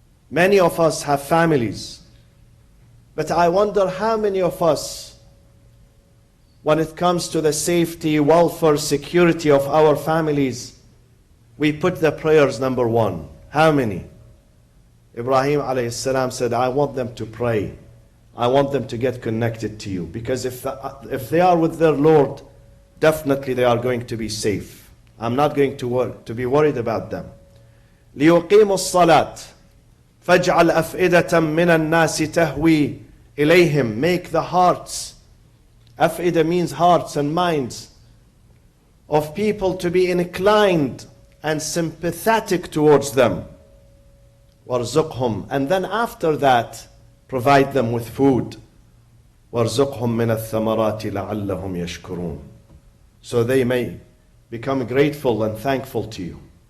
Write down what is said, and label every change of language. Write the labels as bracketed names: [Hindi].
[English] Many of us have families, but I wonder how many of us, when it comes to the safety, welfare, security of our families, we put the prayers number one. How many? Ibrahim alayhi salam said, I want them to pray. I want them to get connected to you, because if they are with their Lord, definitely they are going to be safe. I'm not going to be worried about them. [Arabic] ليقيموا الصلاة فاجعل أفئدة من الناس تهوي إليهم. [English] Make the hearts, [Arabic] أفئدة [English] means hearts and minds, of people to be inclined and sympathetic towards them. [Arabic] وَارْزُقْهُمْ. [English] And then after that, provide them with food. [Arabic] وَارْزُقْهُمْ مِنَ الثَّمَرَاتِ لَعَلَّهُمْ يَشْكُرُونَ. [English] So they may become grateful and thankful to you.